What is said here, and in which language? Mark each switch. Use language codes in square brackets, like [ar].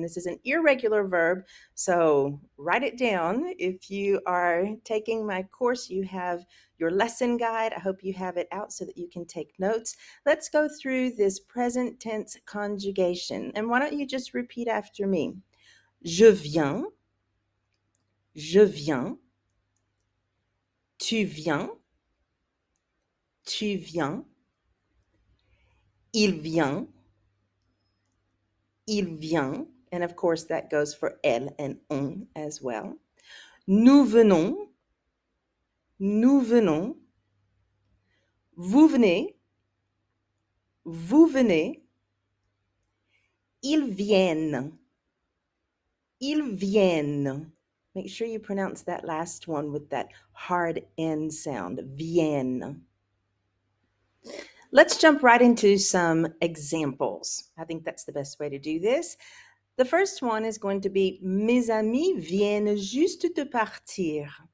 [en] And this is an irregular verb, so write it down. If you are taking my course, you have your lesson guide. I hope you have it out so that you can take notes. Let's go through this present tense conjugation. And why don't you just repeat after me? [fr] Je viens, je viens, tu viens, tu viens, il vient, il vient. [en] And of course, that goes for elle and on as well. [fr] Nous venons, nous venons. Vous venez, vous venez. Ils viennent, ils viennent. [en] Make sure you pronounce that last one with that hard N sound, viennent. Let's jump right into some examples. I think that's the best way to do this. The first one is going to be [fr] Mes amis viennent juste de partir.